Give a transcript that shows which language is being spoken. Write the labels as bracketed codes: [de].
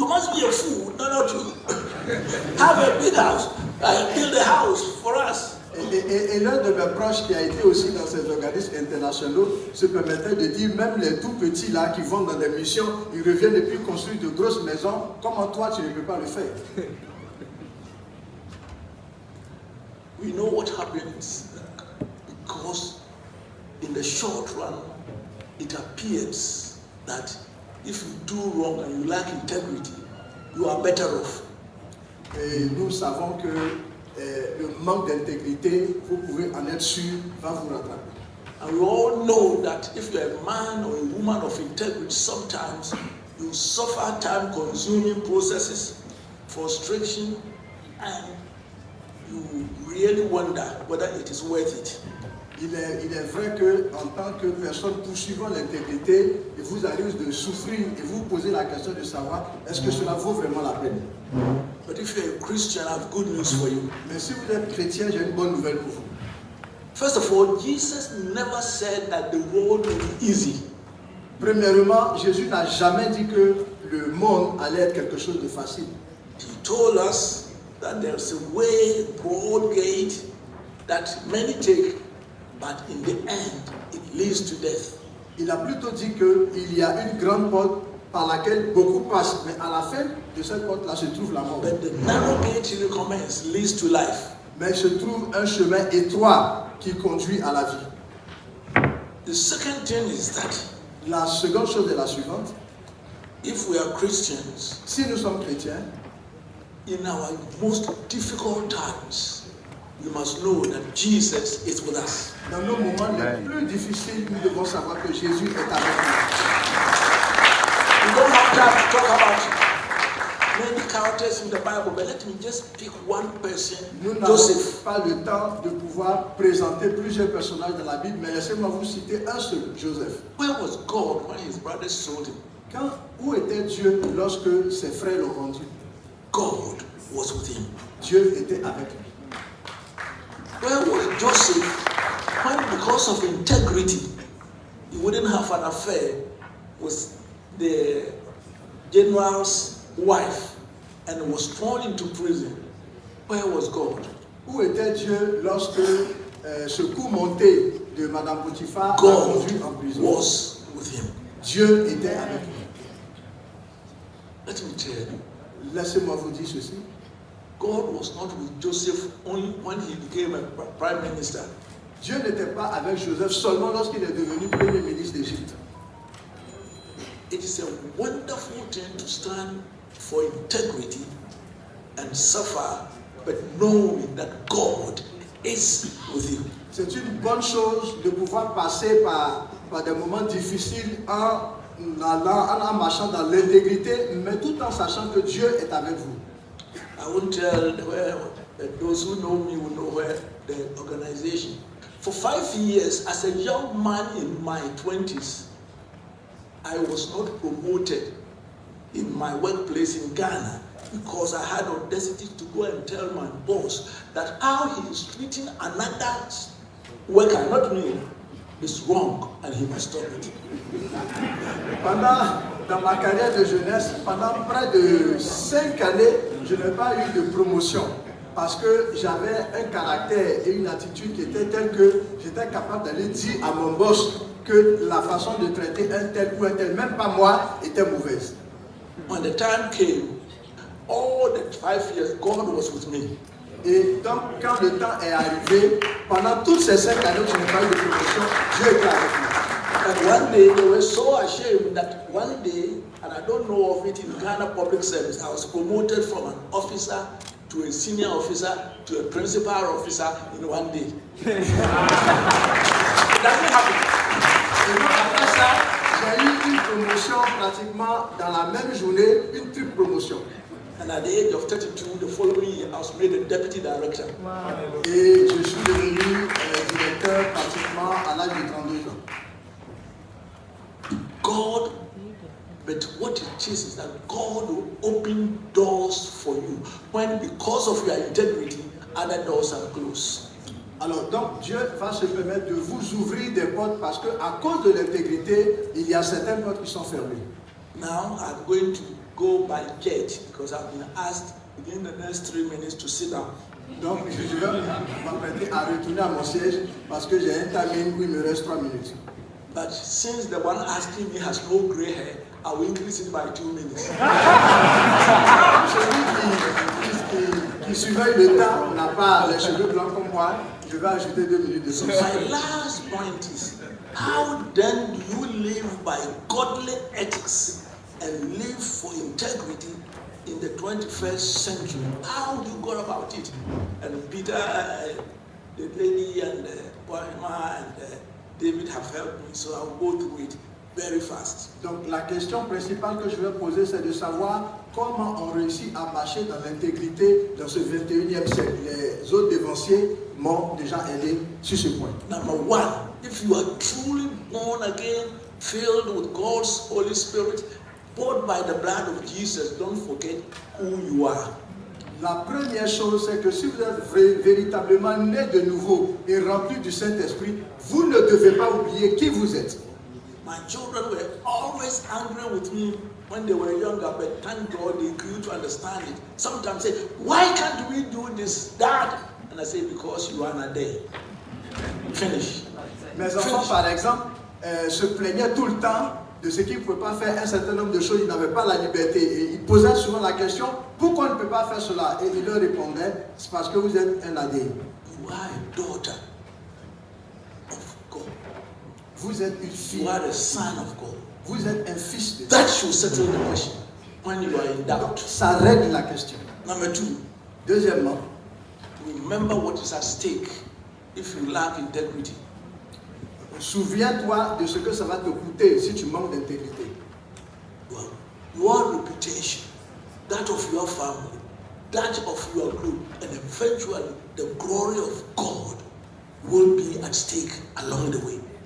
[en] You must be a fool not to have a big house, build a house for us. [fr] Et l'un de mes proches qui a été aussi dans ces organismes internationaux se permettait de dire, même les tout petits là qui vont dans des missions, ils reviennent et puis construisent de grosses maisons. Comment toi tu ne peux pas le faire? [en] We know what happens because in the short run, it appears that if you do wrong and you lack integrity, you are better off. [fr] Et nous savons que le manque d'intégrité, vous pouvez en être sûr, va vous rattraper. [en] And we all know that if you're a man or a woman of integrity, sometimes you suffer time-consuming processes, frustration, and you really wonder whether it is worth it. [fr] Il est vrai qu'en tant que personne poursuivant l'intégrité, il vous arrive de souffrir et vous posez la question de savoir est-ce que cela vaut vraiment la peine. [en] But if you're a Christian, I have good news for you. [fr] Mais si vous êtes chrétien, j'ai une bonne nouvelle pour vous. [en] First of all, Jesus never said that the road will be easy. [fr] Premièrement, Jésus n'a jamais dit que le monde allait être quelque chose de facile. [en] He told us that there's a way, broad gate, that many take, but in the end, it leads to death. [fr] Il a plutôt dit qu'il y a une grande porte par laquelle beaucoup passent, mais à la fin de cette porte-là se trouve la mort. [en] But the narrow gate he recommends leads to life. [fr] Mais il se trouve un chemin étroit qui conduit à la vie. [en] The second thing is that [fr] La seconde chose est la suivante. [en] if we are Christians, [fr] Si nous sommes chrétiens, [en] in our most difficult times, we must know that Jesus is with us. [fr] dans nos moments les plus difficiles, nous devons savoir que Jésus est avec nous. [en] We don't have time to talk about many characters in the Bible, but let me just pick one person, [fr] Nous n'avons [en] Joseph. [fr] pas le temps de pouvoir présenter plusieurs personnages dans la Bible, mais laissez-moi vous citer un seul, Joseph. [en] Where was God when his brothers sold him? [fr] Où était Dieu lorsque ses frères l'ont vendu? [en] God was with him. [fr] Dieu était avec lui. [en] Where was Joseph when, because of integrity, he wouldn't have an affair with the general's wife and was thrown into prison? Where was God? [fr] Où était Dieu lorsque ce coup monté de Madame Potiphar l'a [en] God [fr] conduit en prison? [en] was with him. [fr] Dieu était avec lui. [en] Let me tell you, [fr] Laissez-moi vous dire ceci. [en] God was not with Joseph only when he became a prime minister. [fr] Dieu n'était pas avec Joseph seulement lorsqu'il est devenu premier ministre d'Égypte. [en] It is a wonderful thing to stand for integrity and suffer, but knowing that God is with you. [fr] C'est une bonne chose de pouvoir passer par des moments difficiles en marchant dans l'intégrité, mais tout en sachant que Dieu est avec vous. [en] I won't tell where those who know me will know where the organization. For 5 years, as a young man in my 20s, I was not promoted in my workplace in Ghana because I had audacity to go and tell my boss that how he is treating another worker, not me, is wrong and he must stop it. [fr] Dans ma carrière de jeunesse, pendant près de 5 années, je n'ai pas eu de promotion parce que j'avais un caractère et une attitude qui était telle que j'étais capable d'aller dire à mon boss que la façon de traiter un tel ou un tel, même pas moi, était mauvaise. [en] When the time came, all the 5 years, God was with me. [fr] Et donc, quand le temps est arrivé, pendant toutes ces 5 années que je n'ai pas eu de promotion, Dieu était avec moi. [en] And one day they were so ashamed that one day, and I don't know of it in Ghana public service, I was promoted from an officer to a senior officer to a principal officer in one day. It doesn't happen. [fr] Et donc, après ça, j'ai eu une promotion pratiquement dans la même journée, une triple promotion. [en] And at the age of 32, the following year, I was made a deputy director. [fr] Et je suis devenu directeur pratiquement à l'âge de 32 ans. [en] God, but what it is that God will open doors for you when, because of your integrity, other doors are closed. [fr] Alors donc Dieu va se permettre de vous ouvrir des portes parce que à cause de l'intégrité, il y a certaines portes qui sont fermées. [en] Now I'm going to go by jet because I've been asked within the next 3 minutes to sit down. [fr] Donc je vais m'apprêter à retourner à mon siège parce que j'ai un timing où il me reste 3 minutes. [en] But since the one asking me has no gray hair, I will increase it by 2 minutes. [fr] Celui qui surveille le temps n'a pas les cheveux blancs comme moi, je vais ajouter 2 minutes de [en] So [fr] temps. [en] my last point is, how then do you live by godly ethics and live for integrity in the 21st century? How do you go about it? And Peter, the lady, and Poema, and David have helped me, so I'll go through it very fast. [fr] Donc la question principale que je vais poser, c'est de savoir comment on réussit à marcher dans l'intégrité dans ce 21e siècle. Les autres dévanciers m'ont déjà aidé sur ce point. [en] Number one, if you are truly born again, filled with God's Holy Spirit, bought by the blood of Jesus, don't forget who you are. [fr] La première chose, c'est que si vous êtes véritablement né de nouveau et rempli du Saint-Esprit, vous ne devez pas oublier qui vous êtes. [en] My children were always angry with me when they were younger, but thank God they grew to understand it. Sometimes say, why can't we do this, Dad? And I say, because you are not there. Finish. [fr] Mes enfants, par exemple, se plaignaient tout le temps de ce qu'ils ne pouvaient pas faire un certain nombre de choses, ils n'avaient pas la liberté. Et ils posaient souvent la question, pourquoi on ne peut pas faire cela? Et ils leur répondaient, c'est parce que vous êtes un AD. [en] You are a daughter of God. [fr] Vous êtes une fille. [en] You are a son of God. [fr] Vous êtes un fils de Dieu. [en] That should settle the question when you are in doubt. [fr] Ça règle la question. [en] Number 2. [fr] Deuxièmement, [en] Remember what is at stake if you lack integrity. [fr] souviens-toi de ce que ça va te coûter si tu manques d'intégrité. [en] Well, your reputation, that of your family, that of your group, and eventually the glory of God will be at stake along the way.